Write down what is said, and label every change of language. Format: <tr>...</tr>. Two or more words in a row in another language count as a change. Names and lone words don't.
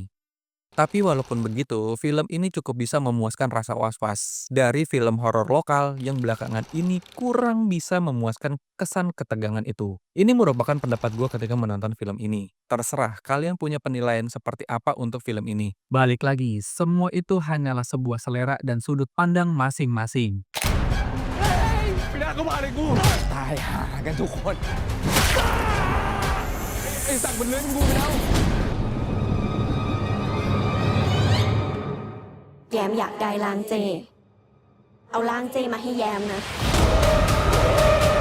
<id>Tapi walaupun begitu, film ini cukup bisa memuaskan rasa was-was dari film horor lokal yang belakangan ini kurang bisa memuaskan kesan ketegangan itu. Ini merupakan pendapat gue ketika menonton film ini. Terserah kalian punya penilaian seperti apa untuk film ini. Balik lagi, semua itu hanyalah sebuah selera dan sudut pandang masing-masing.</id> <th>ตายหากันทุกคน ไอ้สัตว์มันเลื้อยกูไปแล้ว แยมอยากได้ล้างเจ เอาล้างเจมาให้แยมนะ</th>